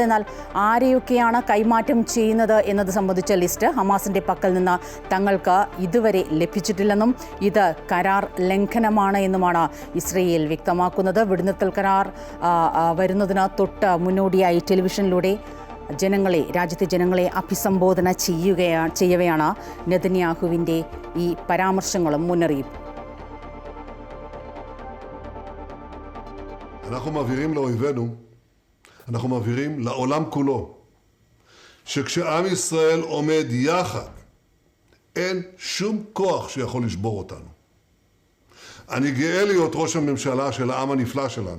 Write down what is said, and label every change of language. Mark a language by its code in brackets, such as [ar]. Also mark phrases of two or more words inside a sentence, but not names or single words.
[ml] എന്നാൽ ആരെയൊക്കെയാണ് കൈമാറ്റം ചെയ്യുന്നത് എന്നത് സംബന്ധിച്ച ലിസ്റ്റ് ഹമാസിൻ്റെ പക്കൽ നിന്ന് തങ്ങൾക്ക് ഇതുവരെ ലഭിച്ചിട്ടില്ലെന്നും ഇത് കരാർ ലംഘനമാണ് എന്നുമാണ് ഇസ്രയേൽ വ്യക്തമാക്കുന്നത്. വെടിനിർത്തൽ കരാർ വരുന്നതിന് തൊട്ട് മുന്നോടിയായി ടെലിവിഷനിലൂടെ രാജ്യത്തെ ജനങ്ങളെ അഭിസംബോധന ചെയ്യവെയാണ് നെതന്യാഹുവിൻ്റെ ഈ പരാമർശങ്ങളും മുന്നറിയിപ്പും. [he] אנחנו מבהירים לאויבינו, אנחנו מבהירים לעולם כולו, שכשעם ישראל עומד יחד, אין שום כוח שיכול לשבור אותנו. אני גאה להיות ראש הממשלה של העם הנפלא שלנו.